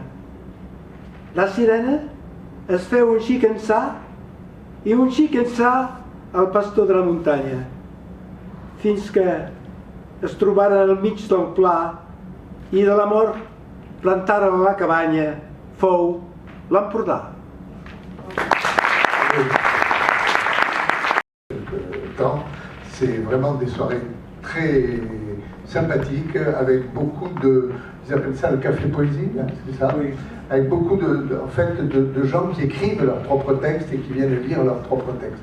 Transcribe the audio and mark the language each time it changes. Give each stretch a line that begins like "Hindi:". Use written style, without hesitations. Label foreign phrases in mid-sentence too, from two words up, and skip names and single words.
Catalan: La sirena es feu un xic ençà i un xic ençà al pastor de la muntanya, fins que es trobaren al mig del pla i de l'amor plantaren la cabanya, fou l'Empordà.
French: C'est vraiment des soirées très sympathiques avec beaucoup de, ils appellent ça le café poésie, hein, c'est ça? Oui. Avec beaucoup de gens qui écrivent leurs propres textes et qui viennent lire leurs propres textes.